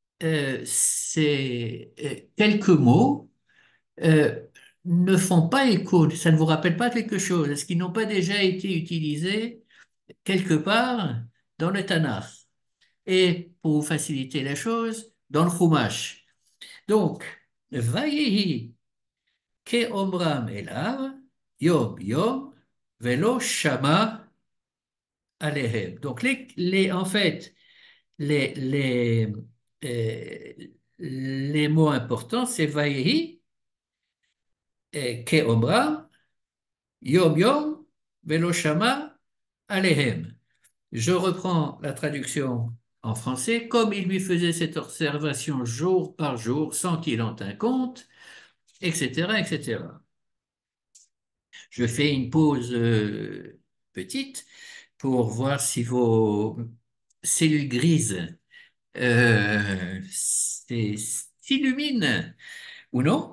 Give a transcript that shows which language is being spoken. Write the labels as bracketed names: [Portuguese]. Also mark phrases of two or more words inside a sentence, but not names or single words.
[French] ces quelques mots euh, ne font pas écho, ça ne vous rappelle pas quelque chose, est-ce qu'ils n'ont pas déjà été utilisés quelque part dans le Tanakh et pour vous faciliter la chose, dans le Chumash. Donc, [Hebrew] ויהי כאמרם אליו יום יום ולא שמע אליהם. [French] Donc, en fait, les, les, euh, les mots importants, c'est [Hebrew] ויהי כאמרם יום יום ולא שמע אליהם. [French] Je reprends la traduction en français, comme il lui faisait cette observation jour par jour sans qu'il en tînt compte, etc., etc. Je fais une pause petite pour voir si vos cellules grises s'illuminent ou non.